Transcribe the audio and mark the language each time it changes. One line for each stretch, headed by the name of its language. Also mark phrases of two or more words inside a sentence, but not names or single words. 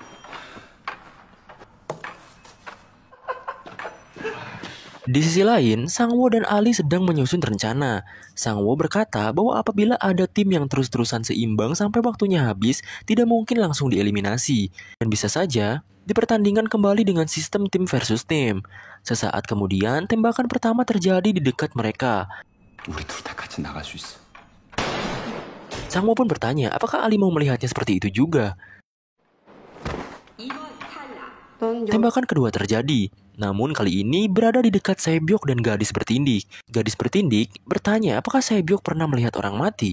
Indonesian: Di sisi lain, Sangwoo dan Ali sedang menyusun rencana. Sangwoo berkata bahwa apabila ada tim yang terus-terusan seimbang sampai waktunya habis, tidak mungkin langsung dieliminasi. Dan bisa saja dipertandingkan kembali dengan sistem tim versus tim. Sesaat kemudian, tembakan pertama terjadi di dekat mereka.
Korean: 우리 둘 다 같이 나갈 수 있어.
Indonesian: Sangwoo pun bertanya, apakah Ali mau melihatnya seperti itu juga? Tembakan kedua terjadi, namun kali ini berada di dekat Sae-byok dan gadis bertindik. Gadis bertindik bertanya apakah Sae-byok pernah melihat orang mati.